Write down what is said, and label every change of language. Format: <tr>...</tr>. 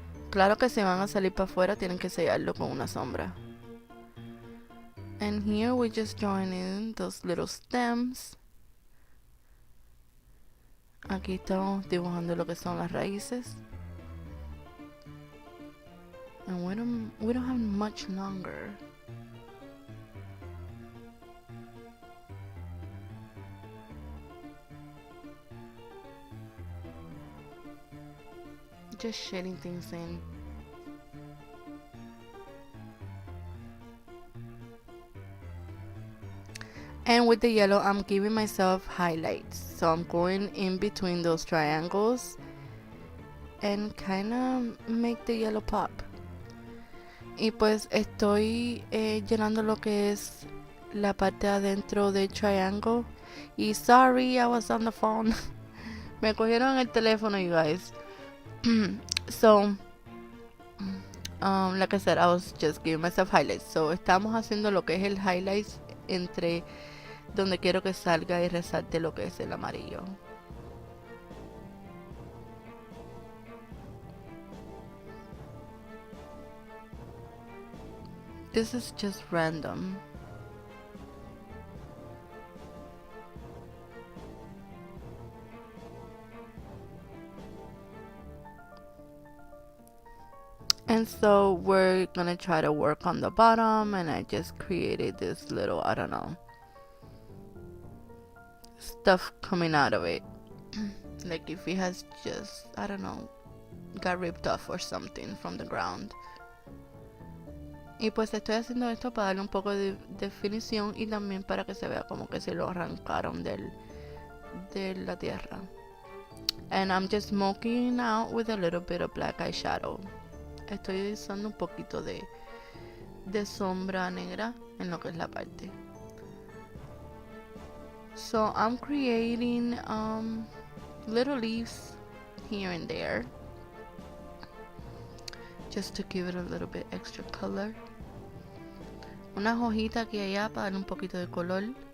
<es>Claro que si van a salir para afuera tienen que sellarlo con una sombra.</es> <en>And here we just join in those little stems.</en> <es>Aquí estamos dibujando lo que son las raíces.</es> <en>And we don't have much longer. Just shading things in. And with the yellow, I'm giving myself highlights. So I'm going in between those triangles and kind of make the yellow pop.</en> <es>Y pues estoy llenando lo que es la parte adentro del triangle.</es> <en>Y sorry, I was on the phone.</en> <es>Me cogieron el teléfono,</es> <en>you guys. So, like I said, I was just giving myself highlights.</en> <es>So estamos haciendo lo que es el highlights entre donde quiero que salga y resalte lo que es el amarillo.</es> <en>This is just random. And so we're gonna try to work on the bottom, and I just created this little, I don't know, stuff coming out of it. Like if it has just, I don't know, got ripped off or something from the ground.</en> <es>Y pues estoy haciendo esto para darle un poco de definición y también para que se vea como que se lo arrancaron de la tierra.</es> <en>And I'm just smoking out with a little bit of black eyeshadow.</en> <es>Estoy usando un poquito de sombra negra en lo que es la parte.</es> <en>So I'm creating little leaves here and there, just to give it a little bit extra color.</en> <es>Una hojita aquí y allá para darle un poquito de color.</es>